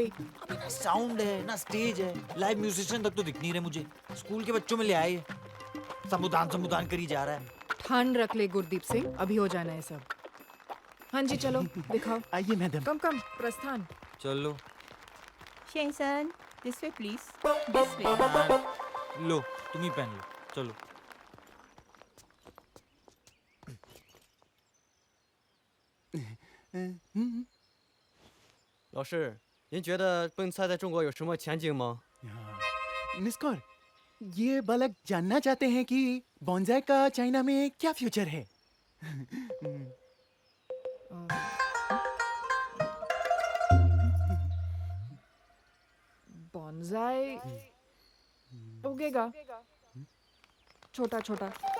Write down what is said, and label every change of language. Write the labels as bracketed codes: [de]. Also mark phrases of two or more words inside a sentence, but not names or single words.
[hi] अबे ना साउंड है ना स्टेज है, लाइव म्यूजिशियन तक तो दिख नहीं रहे मुझे. स्कूल के बच्चों में ले आए, संविधान करी जा रहा है. ठान रख ले गुरदीप सिंह, अभी हो जाना है सब. हाँ जी चलो दिखाओ. आइए मैडम. [en] come come प्रस्थान. [hi] चलो. शेंसन, [en] this way please. This way. [hi] लो तुम ही पहन लो. चलो. हम्म. [zh] 老师，您觉得蹦菜在中国有什么前景吗？ [hi] मिस कौर, ये बालक जानना चाहते हैं कि बॉन्जाई का चाइना में क्या फ्यूचर है. बॉन्जाई उगेगा छोटा छोटा.